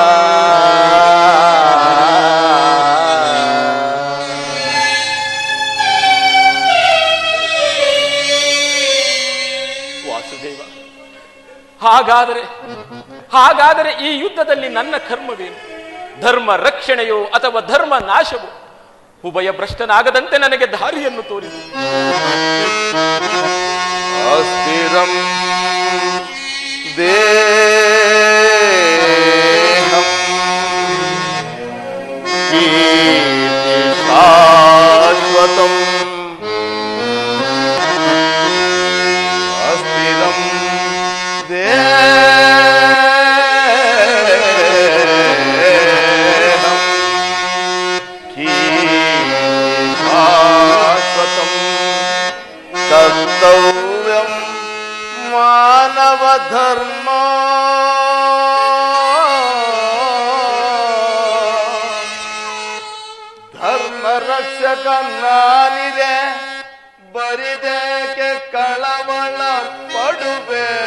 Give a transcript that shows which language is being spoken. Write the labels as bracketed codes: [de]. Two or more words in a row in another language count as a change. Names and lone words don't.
[kn] ವಾಸುದೇವ, ಹಾಗಾದರೆ ಈ ಯುದ್ಧದಲ್ಲಿ ನನ್ನ ಕರ್ಮವೇನು? ಧರ್ಮ ರಕ್ಷಣೆಯೋ ಅಥವಾ ಧರ್ಮ ನಾಶವೋ? ಉಭಯ ಭ್ರಷ್ಟನಾಗದಂತೆ ನನಗೆ ದಾರಿಯನ್ನು ತೋರಿಸಿ. [sa] ಅಸ್ಥಿರಂ ದೇಹಂ ಕೀರ್ತಿ ಶಾಶ್ವತಂ. ಅಸ್ಥಿರಂ ದೇಹಂ ಕೀರ್ತಿ ಶಾಶ್ವತಂ. ಕರ್ತವ್ಯಂ ಮಾನವ ಧರ್ಮ. [kn] ಧರ್ಮ ರಕ್ಷಕ ನಾನಿದೆ, ಬರಿದೇಕೆ ಕಳವಳ ಪಡುವೆ.